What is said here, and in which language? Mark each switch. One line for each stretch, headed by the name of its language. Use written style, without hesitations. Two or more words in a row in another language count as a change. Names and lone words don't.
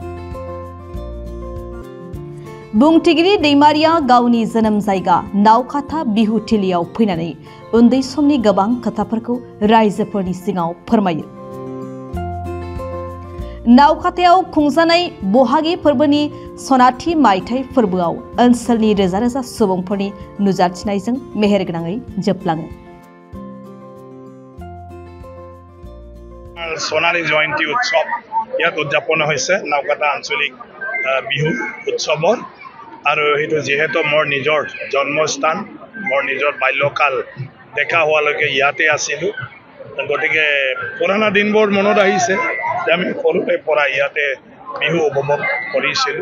Bodo: बुंथिगिरि दैमारिया गावनि जोनोम जायगा नावखाथा बिहुथिलियाव फैनानै उन्दै समनि गोबां खोथाफोरखौ रायजोफोरनि सिगाङाव फोरमायो। नावखाथायाव खुंजानाय बहागि फोरबोनि सनाथि मायथाइ फोरबोआव ओनसोलनि रोजा रोजा सुबुंफोरनि नुजाथिनायजों मेहेरगोनाङै जोबलाङो।
Assamese: সোণালী জয়ন্তী উৎসৱ ইয়াত উদযাপন হৈছে নাওকাটা আঞ্চলিক বিহু উৎসৱৰ আৰু সেইটো যেহেতু মোৰ নিজৰ জন্মস্থান, মোৰ নিজৰ বাল্যকাল দেখা হোৱালৈকে ইয়াতে আছিলোঁ, গতিকে পুৰণা দিনবোৰ মনত আহিছে যে আমি সৰুৰে পৰা ইয়াতে বিহু উপভোগ কৰিছিলোঁ।